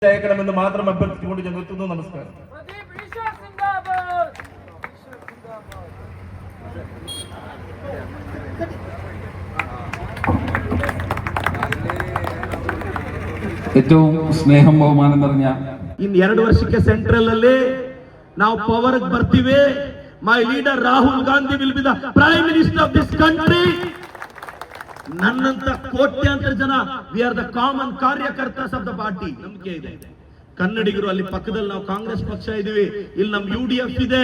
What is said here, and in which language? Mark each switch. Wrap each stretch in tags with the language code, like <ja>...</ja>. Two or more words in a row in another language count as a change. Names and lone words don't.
<ml>ಅಯ್ಯಕണമെന്ന് മാത്രം അഭ്യർത്ഥിച്ചുകൊണ്ട് ഞാൻ നിർത്തുന്നു. നമസ്കാരം. ഏറ്റവും സ്നേഹം ബഹുമാനം നിറഞ്ഞ</ml> <kn>ಇನ್ನು 2 ವರ್ಷಕ್ಕೆ ಸೆಂಟ್ರಲ್ ಅಲ್ಲಿ ನಾವು ಪವರ್ ಬರ್ತೀವಿ.</kn> <en>my leader Rahul Gandhi will be the prime minister of this country.</en> <kn>ನನ್ನಂತ ಕೋಟ್ಯಾಂತರ ಜನ</kn> <en>we are the common ಕಾರ್ಯಕರ್ತಸ್ of the party.</en> <kn>ನಂಬಿಕೆ ಇದೆ. ಕನ್ನಡಿಗರು ಅಲ್ಲಿ ಪಕ್ಕದಲ್ಲಿ ನಾವು ಕಾಂಗ್ರೆಸ್ ಪಕ್ಷ ಇದೀವಿ, ಇಲ್ಲಿ ನಮ್ UDF ಇದೆ.</kn>